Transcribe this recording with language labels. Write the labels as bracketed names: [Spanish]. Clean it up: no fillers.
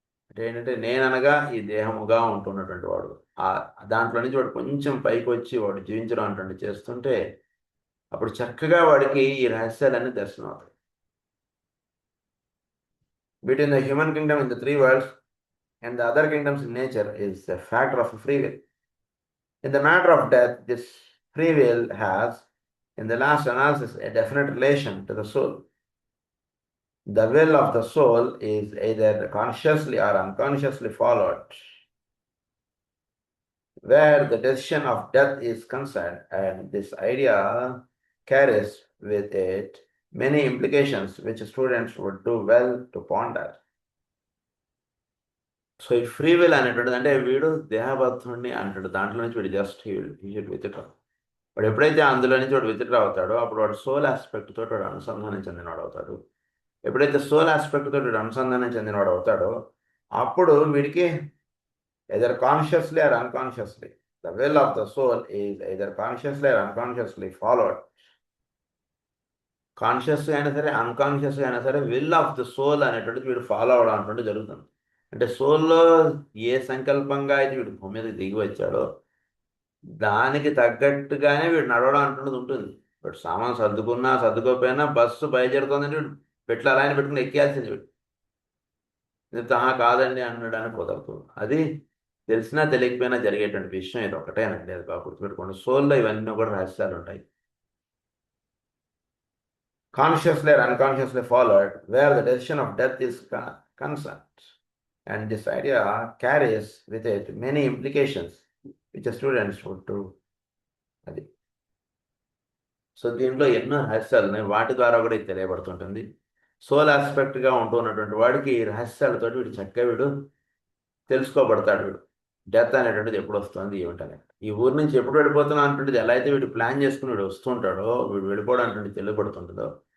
[Telugu] అంటే ఏంటంటే నేననగా ఈ దేహముగా ఉంటున్నటువంటి వాడు దాంట్లో నుంచి వాడు కొంచెం పైకి వచ్చి వాడు జీవించడం అటువంటి చేస్తుంటే అప్పుడు చక్కగా వాడికి ఈ రహస్యాలన్నీ దర్శనం అవుతాయి. [English] Between the human kingdom in the three worlds and the other kingdoms in nature is a factor of free will. In the matter of death, this free will has, in the last analysis, a definite relation to the soul. The will of the soul is either consciously or unconsciously followed. Where the decision of death is concerned, and this idea carries with it many implications which students would do well to ponder. [Telugu] So ఈ free will అనేటువంటిది అంటే వీడు దేహబద్ధుడిని అంటాడు, దాంట్లో నుంచి వీడు just withdraw. వాడు ఎప్పుడైతే అందులో నుంచి వాడు విత్డ్రా అవుతాడో అప్పుడు వాడు సోల్ ఆస్పెక్ట్ తోటి వాడు అనుసంధానం చెందినవాడు అవుతాడు. ఎప్పుడైతే సోల్ ఆస్పెక్ట్ తోటి వాడు అనుసంధానం చెందినవాడు అవుతాడో అప్పుడు వీడికి [English] Either consciously or unconsciously the will of the soul is either consciously or unconsciously followed. [Telugu] కాన్షియస్గా అయినా సరే అన్కాన్షియస్గా అయినా సరే విల్ ఆఫ్ ద సోల్ అనేటువంటిది వీడు ఫాలో అవడం అనేటువంటి జరుగుతుంది. అంటే సోల్లో ఏ సంకల్పంగా అయితే వీడు భూమి మీద దిగి వచ్చాడో దానికి తగ్గట్టుగానే వీడు నడవడం అంటున్నది ఉంటుంది. వీడు సామాన్ సర్దుకున్నా సర్దుకోకపోయినా బస్సు బయలుదేరుతుందంటే వీడు పెట్ల అలా ఆయన పెట్టుకుని ఎక్కేయాల్సింది. వీడు కాదండి అనడానికి కుదరదు. అది తెలిసినా తెలియకపోయినా జరిగేటువంటి విషయం ఇది ఒకటేనండి. అది బాగా గుర్తుపెట్టుకోండి. సోల్లో ఇవన్నీ కూడా రహస్యాలు ఉంటాయి. [English] Consciously or unconsciously followed, where the decision of death is concerned. And this idea carries with it many implications which the students would do. [Telugu] అది సో దీంట్లో ఎన్నో రహస్యాలు ఉన్నాయి, వాటి ద్వారా కూడా ఇది తెలియబడుతుంటుంది. సోల్ ఆస్పెక్ట్గా ఉంటున్నటువంటి వాడికి ఈ రహస్యాలతోటి వీడు చక్కగా వీడు తెలుసుకోబడతాడు. వీడు డెత్ అనేటువంటిది ఎప్పుడు వస్తుంది ఏమిటనే, ఈ ఊరి నుంచి ఎప్పుడు వెళ్ళిపోతున్నా అంటుంటుంది ఎలా అయితే వీడు ప్లాన్ చేసుకుని వీడు వస్తుంటాడో వీడు వెళ్ళిపోవడం అంటే తెలియబడుతుంటుందో.